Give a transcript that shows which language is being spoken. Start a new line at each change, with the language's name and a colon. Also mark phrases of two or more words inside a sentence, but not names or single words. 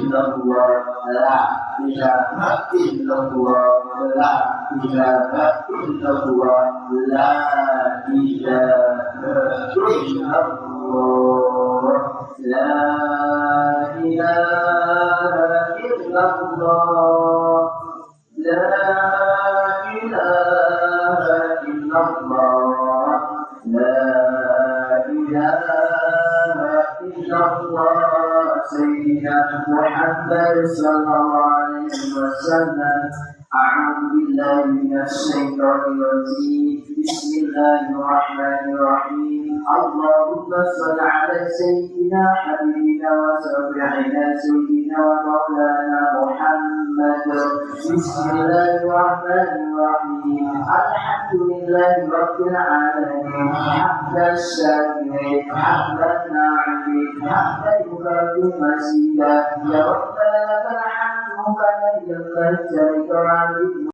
Arabic: إلا الله، لا إله إلا الله، لا إله إلا الله، لا إله إلا الله، لا إله إلا الله، لا إله إلا الله، لا إله إلا الله. سيدنا محمد صلى الله عليه وسلم. أعوذ بالله من الشيطان الرجيم. بسم الله الرحمن الرحيم. اللهم صل على سيدنا حبيبنا وسيدنا سيدنا ومولانا محمد. بسم الله الرحمن الرحيم. الحمد لله رب العالمين. حمدا شاكرين، حمدا ناعمين، حمدا يكافي مسجده. يا ربنا لك الحمد كما ينبغي لي